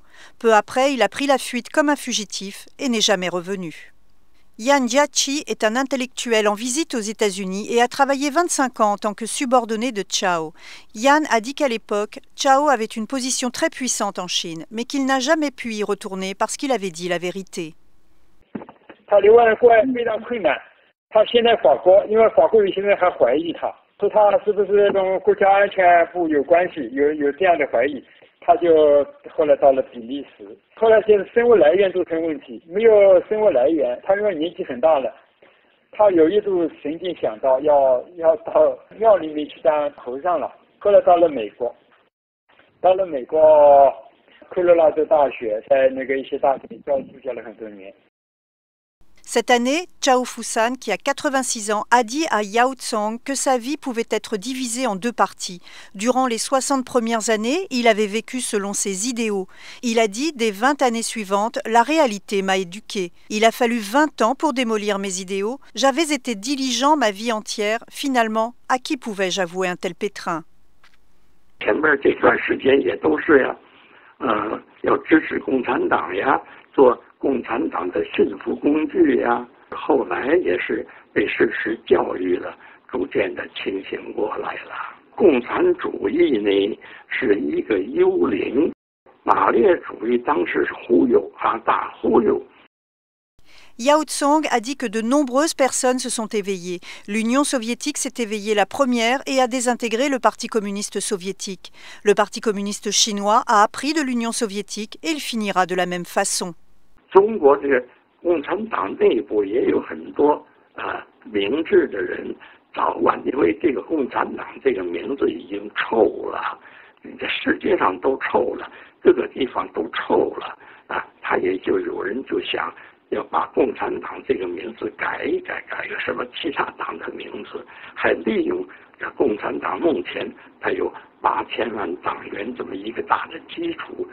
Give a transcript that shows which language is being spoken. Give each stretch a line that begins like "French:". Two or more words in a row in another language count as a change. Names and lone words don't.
French: Peu après, il a pris la fuite comme un fugitif et n'est jamais revenu. Yan Jiaqi est un intellectuel en visite aux États-Unis et a travaillé 25 ans en tant que subordonné de Zhao. Yan a dit qu'à l'époque, Zhao avait une position très puissante en Chine, mais qu'il n'a jamais pu y retourner parce qu'il avait dit la vérité.
Chinese: 他留外国非常困难，他现在法国，因为法国现在还怀疑他。说他是不是跟国家安全部有关系，有这样的怀疑，他就后来到了比利时，后来现在生物来源都成问题，没有生物来源，他因为年纪很大了，他有一度曾经想到要到庙里面去当和尚了，后来到了美国，科罗拉多大学，在那个一些大学里助教了很多年。
French: Cette année, Zhao Fusan, qui a 86 ans, a dit à Yao Cong que sa vie pouvait être divisée en 2 parties. Durant les 60 premières années, il avait vécu selon ses idéaux. Il a dit, des 20 années suivantes, la réalité m'a éduqué. Il a fallu 20 ans pour démolir mes idéaux. J'avais été diligent ma vie entière. Finalement, à qui pouvais-je avouer un tel pétrin?
Chinese: 前面这段时间也都是呀，要支持共产党呀，做 共产党的驯服工具呀，后来也是被事实教育了，逐渐的清醒过来了。共产主义呢是一个幽灵，马列主义当时是忽悠大忽悠。
French: Yao Cong a dit que de nombreuses personnes se sont éveillées. L'Union soviétique s'est éveillée la première et a désintégré le Parti communiste soviétique. Le Parti communiste chinois a appris de l'Union soviétique et il finira de la même façon.
Chinese: 中国这个共产党内部也有很多明智的人，早晚因为这个共产党这个名字已经臭了，这世界上都臭了，各个地方都臭了他也就有人就想要把共产党这个名字改一改，改个什么其他党的名字，还利用这共产党目前它有8000万党员这么一个大的基础，